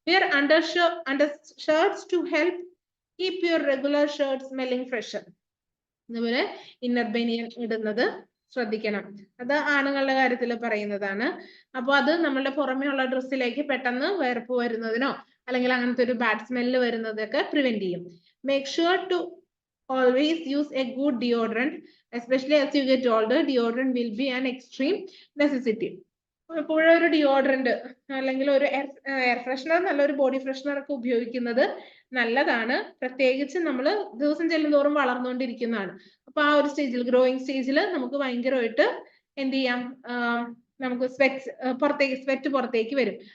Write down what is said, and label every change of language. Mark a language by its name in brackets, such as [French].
[English] Wear undershirts to help keep your regular shirt smelling fresher. [Malayalam] അതുപോലെ inner ബനിയൻ ഇടുന്നത് ശ്രദ്ധിക്കണം. അത് ആണുങ്ങളുടെ കാര്യത്തിൽ പറയുന്നതാണ്. അപ്പൊ അത് നമ്മളുടെ പുറമേ ഉള്ള ഡ്രസ്സിലേക്ക് പെട്ടെന്ന് വേർപ്പ് വരുന്നതിനോ അല്ലെങ്കിൽ അങ്ങനത്തെ ഒരു ബാഡ് സ്മെല്ല് വരുന്നതൊക്കെ പ്രിവെന്റ് ചെയ്യും. [English] Make sure to always use a good deodorant, especially as you get older. Deodorant will be an extreme necessity. [Malayalam] എപ്പോഴും ഒരു ഡിയോഡറന്റ് അല്ലെങ്കിൽ ഒരു എയർ ഫ്രഷ്നർ, നല്ലൊരു ബോഡി ഫ്രഷ്നർ ഒക്കെ ഉപയോഗിക്കുന്നത് നല്ലതാണ്. പ്രത്യേകിച്ച് നമ്മൾ ദിവസം ചെല്ലുന്തോറും വളർന്നുകൊണ്ടിരിക്കുന്നതാണ്. അപ്പൊ ആ ഒരു സ്റ്റേജിൽ, ഗ്രോയിങ് സ്റ്റേജിൽ നമുക്ക് ഭയങ്കരമായിട്ട് എന്ത് ചെയ്യാം, നമുക്ക് സ്വെറ്റ് പുറത്തേക്ക് വരും.